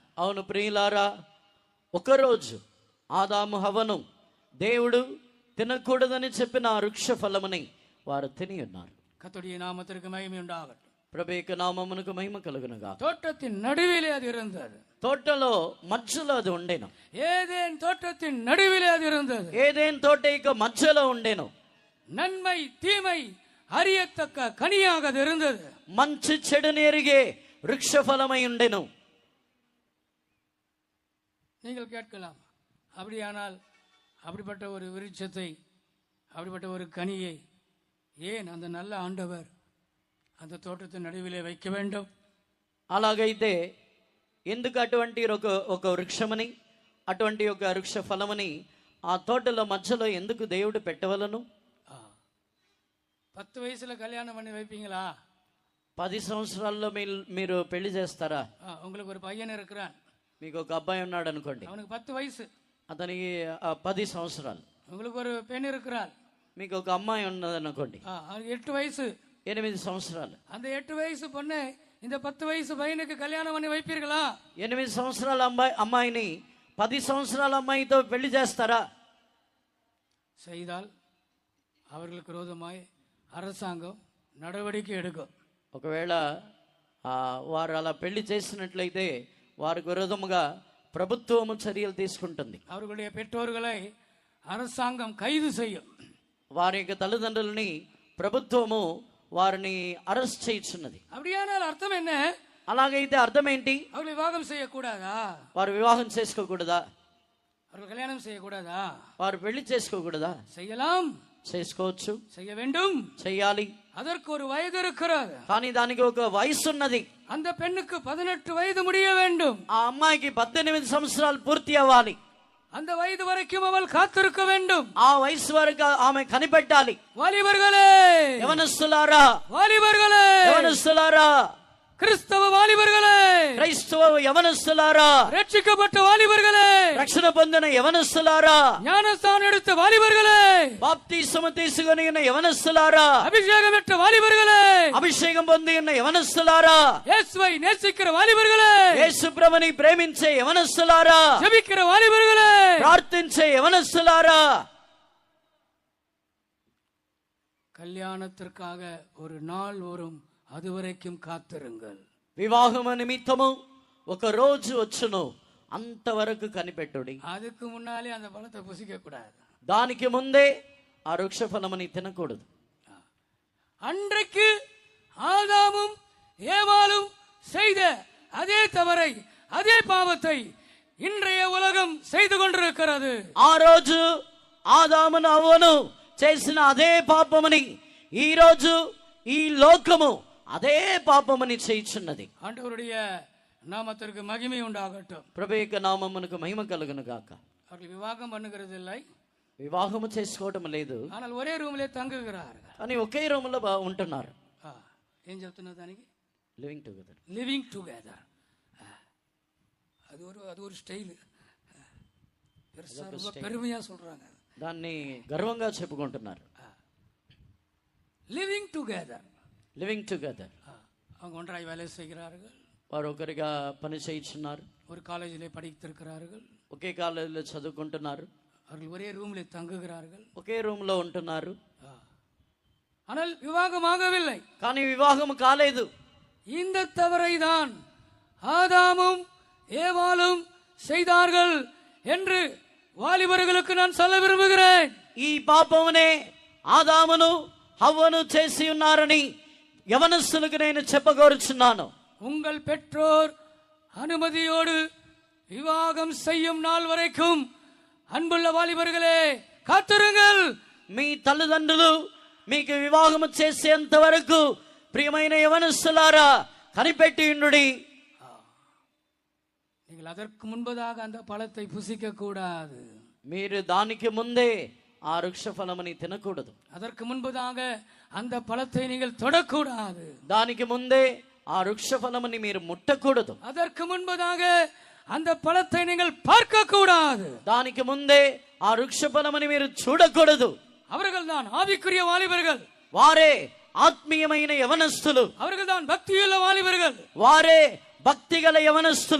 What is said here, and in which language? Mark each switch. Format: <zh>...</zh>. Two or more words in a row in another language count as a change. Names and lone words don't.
<te>అవును ప్రియులారా, ఒకరోజు ఆదాము హవ్వను దేవుడు తినకూడదని చెప్పిన ఆ వృక్ష ఫలముని వారు తిని ఉన్నారు.</te> <ta>கர்த்தருடைய நாமத்திற்கு மகிமை உண்டாகட்டும்.</ta> <te>ప్రభు యొక్క నామమునకు మహిమ కలుగును గాక.</te> <ta>தோட்டத்தின் நடுவிலே அது இருந்தது.</ta> <te>తోటలో మధ్యలో అది ఉండేను.</te> <ta>ஏதேன் தோட்டத்தின் நடுவிலே அது இருந்தது.</ta> <te>ఏదేన్ తోట యొక్క మధ్యలో ఉండేను.</te> <ta>நன்மை தீமை அறியத்தக்க கனியாக அது இருந்தது.</ta> <te>మంచి చెడుని ఎరిగే వృక్ష ఫలమై ఉండెను.</te> <ta>நீங்கள் கேட்கலாம், அப்படியானால் அப்படிப்பட்ட ஒரு விருட்சத்தை, அப்படிப்பட்ட ஒரு கனியை ஏன் அந்த நல்ல ஆண்டவர் அந்த தோட்டத்தின் நடுவிலே வைக்க வேண்டும்?</ta> <te>అలాగైతే ఎందుకు అటువంటి ఒక వృక్షమని, అటువంటి ఒక వృక్ష ఫలమని ఆ తోటలో మధ్యలో ఎందుకు దేవుడు పెట్టవలను?</te> <ta>10 வயசுல கல்யாணம் பண்ணி வைப்பீங்களா?</ta> <te>10 సంవత్సరాల్లో మీరు పెళ్లి చేస్తారా?</te> <ta>உங்களுக்கு ஒரு பையன் இருக்கிறான்,</ta> <te>మీకు ఒక అబ్బాయి ఉన్నాడు అనుకోండి,</te> <ta>அவனுக்கு 10 வயசு.</ta> <te>అతనికి 10 సంవత్సరాలు.</te> <ta>உங்களுக்கு ஒரு பெண் இருக்கிறாள்,</ta> <te>మీకు ఒక అమ్మాయి ఉన్నది అనుకోండి,</te> <ta>அவனுக்கு 8 வயசு.</ta> <te>8 సంవత్సరాలు.</te> <ta>அந்த 8 வயசு பொண்ணு இந்த 10 வயசு பையனுக்கு கல்யாணம் பண்ணி வைப்பீர்களா?</ta> <te>8 సంవత్సరాల అమ్మాయిని 10 సంవత్సరాల అమ్మాయితో పెళ్లి చేస్తారా?</te> <ta>செய்தால் அவர்களுக்கு விரோதமாய் அரசாங்கம் நடவடிக்கை எடுக்கும்.</ta> <te>ఒకవేళ వారు అలా పెళ్లి చేసినట్లయితే వారికి విరోధముగా ప్రభుత్వము చర్యలు తీసుకుంటుంది.</te> <ta>அவர்களுடைய பெற்றோர்களை அரசாங்கம் கைது செய்யும்.</ta> <te>వారి యొక్క తల్లిదండ్రులని ప్రభుత్వము వారిని అరెస్ట్ చేయుచున్నది.</te> <ta>அப்படியானால் அர்த்தம் என்ன?</ta> <te>అలాగైతే అర్థం ఏంటి?</te> <ta>அவர்கள் விவாகம் செய்யக்கூடாதா?</ta> <te>వారు వివాహం చేసుకోకూడదా?</te> <ta>அவர்கள் கல்யாணம் செய்யக்கூடாதா?</ta> <te>వారు పెళ్లి చేసుకోకూడదా?</te> <ta>செய்யலாம்,</ta> <te>చేసుకోవచ్చు,</te> <ta>செய்ய வேண்டும்,</ta> <te>చెయ్యాలి.</te> <ta>அதற்கு ஒரு வயது இருக்கிறது.</ta> <te>కానీ దానికి ఒక వయసు ఉన్నది.</te> <ta>அந்த பெண்ணுக்கு 18 வயது முடிய வேண்டும்.</ta> <te>ఆ అమ్మాయికి 18 సంవత్సరాలు పూర్తి అవ్వాలి.</te> <ta>அந்த வயது வரைக்கும் அவள் காத்திருக்க வேண்டும்.</ta> <te>ఆ వయసు వరకు ఆమె కనిపెట్టాలి.</te> <ta>வாலிபர்களே,</ta> <te>యవనస్తులారా,</te> <ta>வாலிபர்களே,</ta> <te>యవనస్తులారా,</te> <ta>கிறிஸ்தவ வாலிபர்களே,</ta> <te>క్రైస్తవ యవనస్తులారా,</te> <ta>ரட்சிக்கப்பட்ட வாலிபர்களே,</ta> <te>రక్షణ పొందిన యవనస్తులారా,</te> <ta>ஞானஸ்தானம் எடுத்த வாலிபர்களே,</ta> <te>బాప్తిస్మము తీసుకొని ఉన్న యవనస్తులారా,</te> <ta>அபிஷேகம் பெற்ற வாலிபர்களே,</ta> <te>అభిషేకం పొంది ఉన్న యవనస్తులారా,</te> <ta>இயேசுவை நேசிக்கிற வாலிபர்களே,</ta> <te>యేసు ప్రభుని ప్రేమించే యవనస్తులారా,</te> <ta>ஜெபிக்கிற வாலிபர்களே,</ta> <te>ప్రార్థించే యవనస్తులారా,</te> <ta>கல்யாணத்திற்காக ஒரு நாள் வரும், அதுவரைக்கும் காத்திருங்கள்.</ta> <te>వివాహము నిమిత్తము ఒక రోజు వచ్చును, అంతవరకు కనిపెట్టుడి.</te> <ta>அதுக்கு முன்னாலே அந்த பழத்தை புசிக்க கூடாது.</ta> <te>దానికి ముందే ఆ వృక్ష ఫలముని తినకూడదు.</te> <ta>அன்றைக்கு ஆதாமும் ஏவாளும் செய்த அதே தவறை, அதே பாவத்தை இன்றைய உலகம் செய்து கொண்டிருக்கிறது.</ta> <te>ఆ రోజు ఆదామును అవ్వను చేసిన అదే పాపముని ఈ రోజు ఈ లోకము అదే పాపముని చేయుచున్నది.</te> <ta>ஆண்டவருடைய நாமத்திற்கு மகிமை உண்டாகட்டும்.</ta> <te>ప్రభు యొక్క నామమునకు మహిమ కలుగును గాక.</te> <ta>அவர்கள் விவாகம் பண்ணுகிறது இல்லை,</ta> <te>వివాహము చేసుకోవటం లేదు,</te> <ta>ஆனால் ஒரே ரூம்லே தங்குகிறார்கள்.</ta> <te>కానీ ఒకే రూములో ఉంటున్నారు. ఏం చెప్తున్నా దానికి?</te> <en>living together. living together.</en> <ta>அது ஒரு ஸ்டைல், பெருமையா சொல்றாங்க,</ta> <te>దాన్ని గర్వంగా చెప్పుకుంటున్నారు.</te> <en>living together. living together.</en> <ta>அவங்க ஒன்றாய் வேலை செய்கிறார்கள்,</ta> <te>వారు ఒకరిగా పని చేయించున్నారు,</te> <ta>ஒரு காலேஜிலே படித்திருக்கிறார்கள்,</ta> <te>ఒకే కాలేజీలో చదువుకుంటున్నారు,</te> <ta>அவர்கள் ஒரே ரூமிலே தங்குகிறார்கள்,</ta> <te>ఒకే రూమ్ లో ఉంటున్నారు.</te> <ta>ஆனால் விவாகமாகவில்லை.</ta> <te>కానీ వివాహం కాలేదు.</te> <ta>இந்த தவறை தான் ஆதாமும் ஏவாளும் செய்தார்கள் என்று వాలిబరుగులకు நான் சொல்ல విరుముகிறேன்.</ta> <te>ఈ పాపమునే ఆదామును హవ్వను చేసి ఉన్నారని యవనస్తులకు నేను చెప్పగోరుచున్నాను.</te> <ta>உங்கள் பெற்றோர் அனுமதியோடு விவாகம் செய்யும் நாள் வரைக்கும் அன்புள்ள வாலிபர்களே காத்திருங்கள்.</ta> <te>మీ తల్లిదండ్రులు మీకు వివాహము చేసేంత వరకు ప్రియమైన యవనస్తులారా కనిపెట్టి ఉండుడి.</te> <ta>நீங்கள் அதற்கு முன்பதாக அந்த பழத்தை புசிக்க கூடாது.</ta> <te>మీరు దానికి ముందే ఆ వృక్ష ఫలముని తినకూడదు.</te> <ta>அதற்கு முன்பதாக அந்த பழத்தை நீங்கள் தொடக்கூடாது.</ta> <te>దానికి ముందే ఆ వృక్ష ఫలముని మీరు ముట్టకూడదు.</te> <ta>அதற்கு முன்பதாக அந்த பழத்தை நீங்கள் பார்க்க கூடாது.</ta> <te>దానికి ముందే ఆ వృక్ష ఫలముని మీరు చూడకూడదు.</te> <ta>அவர்கள் தான் ஆவிக்குரிய வாலிபர்கள்,</ta> <te>వారే ఆత్మీయమైన యవనస్తులు,</te> <ta>அவர்கள் தான் பக்தியுள்ள வாலிபர்கள்,</ta> <te>వారే భక్తిగల యవనస్తులు,</te>